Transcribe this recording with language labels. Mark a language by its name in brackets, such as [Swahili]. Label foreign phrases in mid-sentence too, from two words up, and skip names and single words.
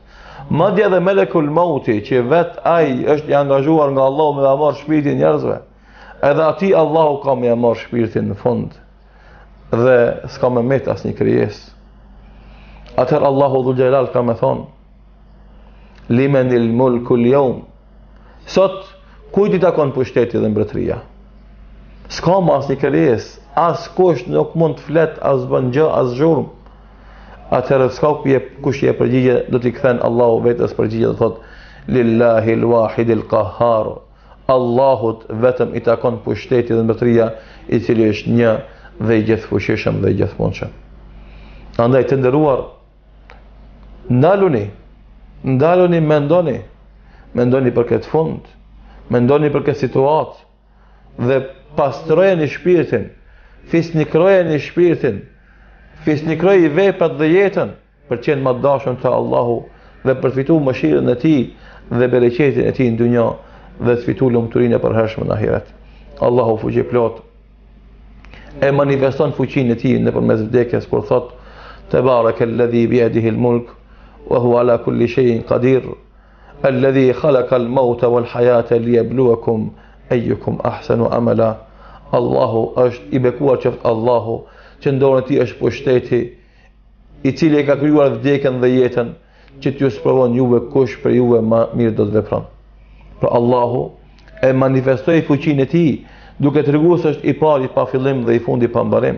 [Albanian] Madje edhe Melekul Mauti që vet ai është i angazhuar nga Allahu me ta marrë shpirtin e njerëzve. Edhe ati Allahu ka me marrë shpirtin në fund dhe s'ka me met asnjë krijesë. Atëherë Allahu [Arabic] ذو الجلال [Albanian] ka me thonë: [Arabic] "لمن الملك اليوم." [Albanian] Sot kujt i takon pushteti dhe mbretëria? S'ka më asnjë krijesë, as kush nuk mund të flet, as bën gjë, as zhurm. Atëherë s'ka kush i përgjigje, do t'i kthen Allahu vetes përgjigje dhe thot: [Arabic] "لله الواحد القهار." [Albanian] Allahut vetëm i takon pushteti dhe mbretëria, i cili është një dhe i gjithfuqishëm dhe i gjithmonë. Andaj të nderuar, ndaluni, mendoni për këtë fund, mendoni për këtë situatë dhe pastrojeni shpirtin, fisnikrojeni shpirtin, fisnikrojeni veprat dhe jetën për të qenë më të dashur te Allahu dhe për të fituar mëshirën e tij dhe bereqetin e tij në dunjë dhe të fituar lumturinë e përhershme në ahiret. Allahu fuqiplot e manifeston fuqinë e tij nëpërmes vdekjes kur thot: [Arabic] "تبارك الذي بيده الملك وهو على كل شيء قدير الذي خلق الموت والحياة ليبلوكم أيكم أحسن عملا." [Albanian] Allahu është i bekuar qoftë Allahu që në dorën e tij është pushteti, i cili e ka krijuar vdekjen dhe jetën, që t'ju sprovon juve kush për juve më mirë do të vepron. Pra Allahu e manifestoi fuqinë e tij duke treguar se është i pari pa fillim dhe i fundi pa mbarim.